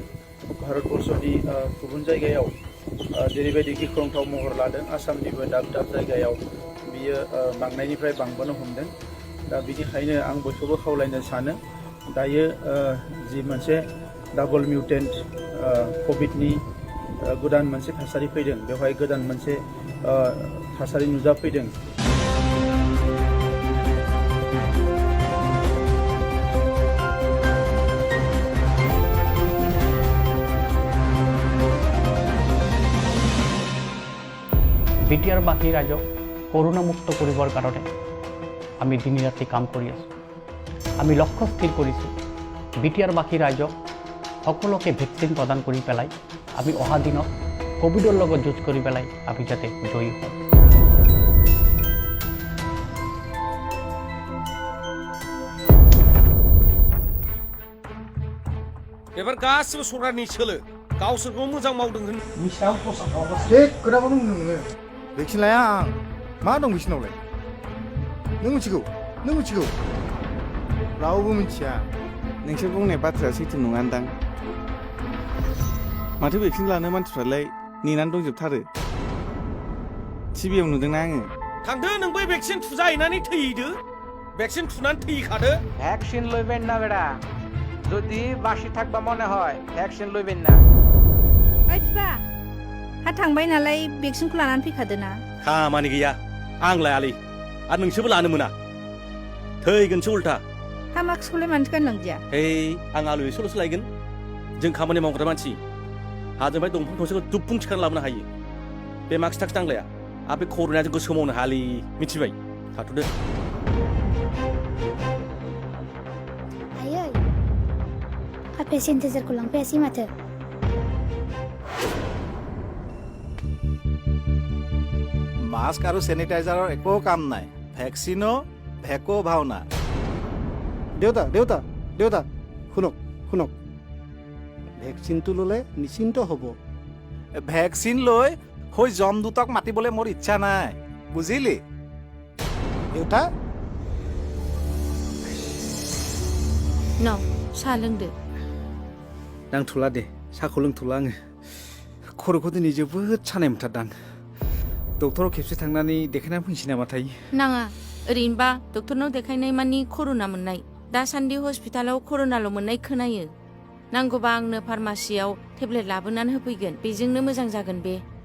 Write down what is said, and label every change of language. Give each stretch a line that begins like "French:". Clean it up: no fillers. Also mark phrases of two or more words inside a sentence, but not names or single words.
Bodo: भारतबर्षनि गुबुन जायगायाव जेरैबायदि गिख्रंथाव महर लादों आसामनिबो दाब दाब जायगायाव बियो बांनायनिफ्राय बांबोनो हमदों। दा बिनिखायनो आं बयखौबो खावलायनो सानो दायो जि मोनसे
English: double mutant
Bodo: कभिडनि गोदान मोनसे थासारि फैदों बेवहाय गोदान मोनसे थासारि नुजाफैदों।
Assamese: বিটিআৰ বাকী ৰাজ্যক কৰোণামুক্ত কৰিবৰ কাৰণে আমি দিন ৰাতি কাম কৰি আছোঁ। আমি লক্ষ্য স্থিৰ কৰিছোঁ বিটিআৰ বাকী ৰাজ্যক সকলোকে ভেকচিন প্ৰদান কৰি পেলাই আমি অহা দিনত কোভিডৰ লগত যুঁজ কৰি পেলাই আমি যাতে জয়ী হওঁ।
Bodo: एबार गासिबो सरकारनि सोलो गावसोरखौ मोजां मावदों होन खोथाखौनो बुंदों नोङो भेक्सिन लाया आं मा दं बिसिनावलाय नों मिथिगौ रावबो मिथिया नोंसोर बुंनाय बाथ्राया सैथो नङानदां माथो भेक्सिन लानो मानसिफ्रालाय नेनानै दंजोबथारो टिभियाव नुदोंना आङो थांदो नों बै भेक्सिन थुजाहैनानै थैहैदो भेक्सिन थुनानै थैखादो
Bangla: ভ্যাকসিন লইবেন না বেড়া যদি বাসি থাকবা মনে হয় ভ্যাকসিন লইবেন না
Bodo: ओइ फिफा हा थांबाय नालाय भेक्सिनखौ लानानै फैखादो ना खामानि गैया आं लायालै आरो नोंसोरबो लानो मोना थैगोनसो उल्था हा मास्कखौलाय मानोथो गानलांदिया हे आं आलु एसेल'सो लायगोन जों खामानि मावग्रा मानसि हाजोंहाय दंफां थसेखौ दुबफुं थिखांना लाबोनो हायो बे मास्क थाक्स नांलाया आरो बे कर'नाया जोंखौ सोमावनो हायालै मिथिबाय थाथ'दो आयै आफे सेनिटाइजारखौ लांफैयासै माथो
Assamese: মাস্ক আৰু চেনিটাইজাৰৰ একো কাম নাই ভেকচিনো ভেকো ভাওনা দেউতা শুনক ভেকচিনটো ল'লে নিশ্চিন্ত হ'ব ভেকচিন লৈ হৈ জম দুটক মাতিবলৈ মোৰ ইচ্ছা নাই বুজিলি দেউতা
Bodo: न' साहा लोंदो नांथ'ला दे साहाखौ लोंथ'ला आङो खर'खौ दिनै जोबोद सानाय मोनथारदां डक्टराव खेबसे थांनानै देखायनानै फैनोसै नामाथाय नाङा ओरैनोबा डक्टरनाव देखायनाय मानि कर'ना मोननाय दासान्दि हस्पिटालाव कर'नाल' मोननाय खोनायो नांगौबा आंनो फार्मासियाव टेब्लेट लाबोनानै होफैगोन बेजोंनो मोजां जागोन बे